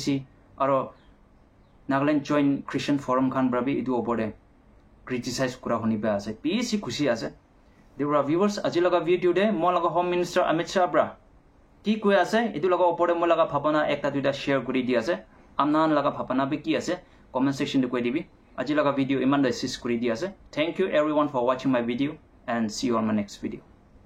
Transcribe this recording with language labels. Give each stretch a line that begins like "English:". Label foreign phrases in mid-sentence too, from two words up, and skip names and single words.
Naga Pidgin: aro Nagaland Joint Christian Forum khan bra bi idu opore criticize kura honi ba ase PC khushi ase debra viewers aji laga video de mo laga
English: home minister
Naga Pidgin: Amit Shah bra ki koi ase idu laga opore mo laga bhabana ekta duita share kuri di ase amnan laga bhabana bi ki ase
English: comment section
Naga Pidgin: de koi dibi aji laga video iman da sis kuri di ase
English: thank you everyone for watching my video and see you on my next video